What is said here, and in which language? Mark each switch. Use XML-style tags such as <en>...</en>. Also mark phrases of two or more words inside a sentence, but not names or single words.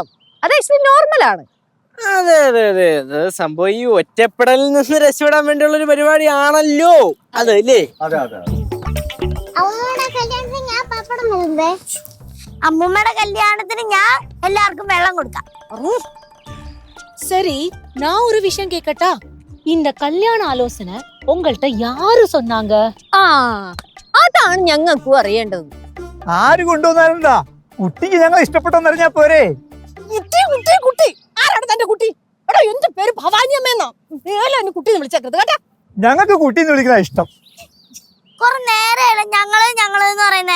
<ml>അത് ആക്ച്വലി നോർമലാണ്. അതെ സംഭവം ഈ ഒറ്റപ്പെടലിൽ നിന്ന് രക്ഷപ്പെടാൻ വേണ്ടിയുള്ള ഒരു പരിപാടിയാണല്ലോ അതല്ലേ? അമ്മൂമ്മയുടെ കല്യാണത്തിന് ഞാൻ എല്ലാവർക്കും വെള്ളം കൊടുക്കാം.</ml> <ta>சரி, நான் ஒரு விஷயம் கேட்கட்டா? இந்த கல்யாண ஆலோசனை உங்கள்கிட்ட யாரு சொன்னாங்க?</ta> <ml>അതാണ് ഞങ്ങൾക്കും അറിയേണ്ടത്. ആര് കൊണ്ടുവന്നാലെന്താ? കുട്ടിക്ക് ഞങ്ങൾ ഇഷ്ടപ്പെട്ടെന്നറിഞ്ഞാ പോരെ? കുട്ടി ആരാണ് തന്റെ കുട്ടി? എടാ, എന്റെ പേര് ഭവാനിയമ്മേന്നാ. കുട്ടി വിളിച്ചേക്കരുത് കേട്ടാ. ഞങ്ങൾക്ക് കുട്ടീന്ന് വിളിക്കുന്ന ഇഷ്ടം. കൊറേ നേരമല്ല ഞങ്ങളെന്ന് പറയുന്നേ.</ml>